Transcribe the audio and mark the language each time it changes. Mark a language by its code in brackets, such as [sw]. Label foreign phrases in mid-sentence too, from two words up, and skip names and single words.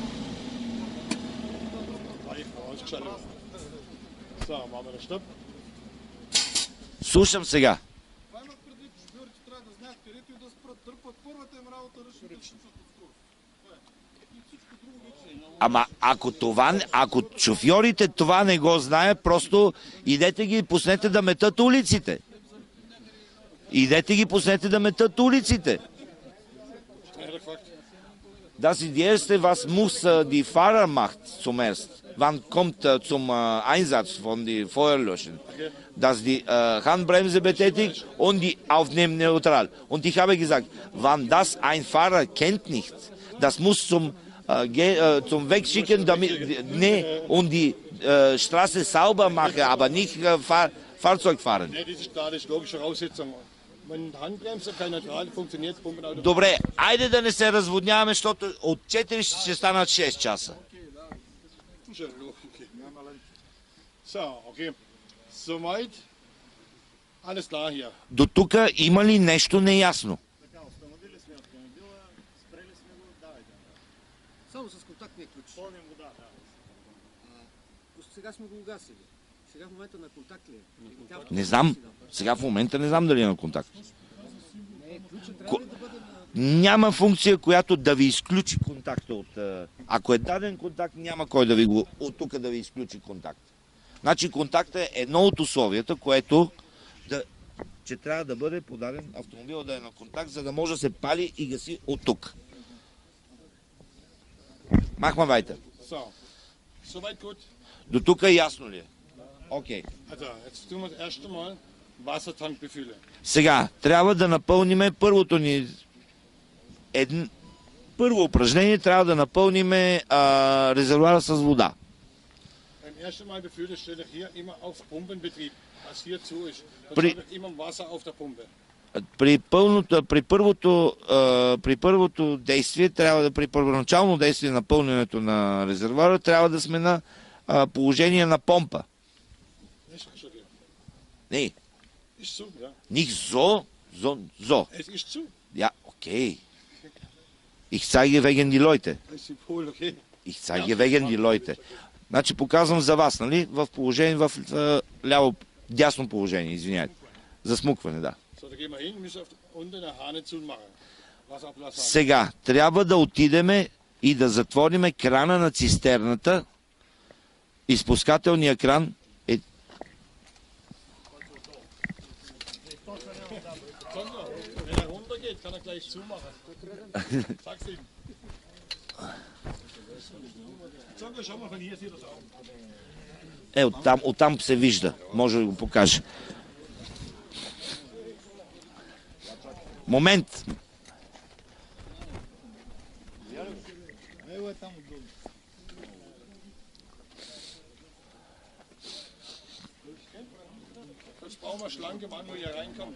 [bg] Слушам сега. Това имах предвид, шофьорите трябва да знаят където и да спрат. Дърпат първата им работа, ръчно да чувстват от скорост. И всичко друго вече е. Ако шофьорите това не го знаят, просто идете ги и пуснете да метат улиците. [de] Das ist die erste, was muss die Fahrer macht zuerst. Wann kommt zum Einsatz von die Feuerlöschen? Dass die Handbremse betätigt und die aufnehmen neutral. Und ich habe gesagt, wann das ein Fahrer kennt nicht, das muss zum Wegschicken, und die Straße sauber machen, aber nicht Fahrzeug fahren. das ist klar, das ist logische Voraussetzung. Wenn Handbremse kein neutral funktioniert, Pumpenautomatik. [bg] Добре, айде да не се разводняваме, защото от 4 ще станат 6 часа. [de] So, okay. Soweit. Alles klar hier. [bg] До тук има ли нещо неясно? Установили сме автомобила, спрели сме го, давайте. Само с контактния ключ. Пълним вода, да. Сега сме го угасили. Сега в момента на контакт ли е? Не знам. Сега в момента не знам дали е на контакт. Няма функция, която да ви изключи контакта от... Ако е даден контакт, няма кой да ви го... От тук да ви изключи контакт. Значи контактът е едно от условията, което... че трябва да бъде подаден автомобил да е на контакт, за да може да се пали и гаси от тук. [de] Machma weiter. Soweit gut. [bg] До тук ясно ли е? Окей. [de] Also, jetzt tun wir das erste Mal Wassertank befüllen. [bg] Сега, трябва да напълниме първо упражнение, трябва да напълниме резервуара с вода. [de] Beim ersten Mal befüllen stelle ich hier immer auf Pumpenbetrieb, was hier zu ist. Dann Pri- habe ich immer Wasser auf der Pumpe. [bg] При първото действие, при първоначално действие на пълненето на резервуара, трябва да сме на положение на помпа. [de] Nicht schon hier. [bg] Не, [de] Ist zu, ja. nicht so. Es ist zu. Ja, okay. Ich zeige wegen die Leute. Das ist wohl okay. Ich zeige wegen die Leute. [bg] Значи показвам за вас, нали? В положение, в ляво, дясно положение, извиняйте. За смукване, да. [de] So, da gehen wir hin, müssen unten eine Hahn zumachen. Wasserablass. [bg] Сега, трябва да отидеме и да затвориме крана на цистерната. Изпускателният кран е... [de] Wenn er runtergeht, kann er gleich zumachen. Sag's ihm. Zonko, schau mal, von hier sieht das aus. [bg] Оттам се вижда. Може да го покажа. Момент. [de] Jetzt brauchen wir schlanke Mann, wo hier reinkommt.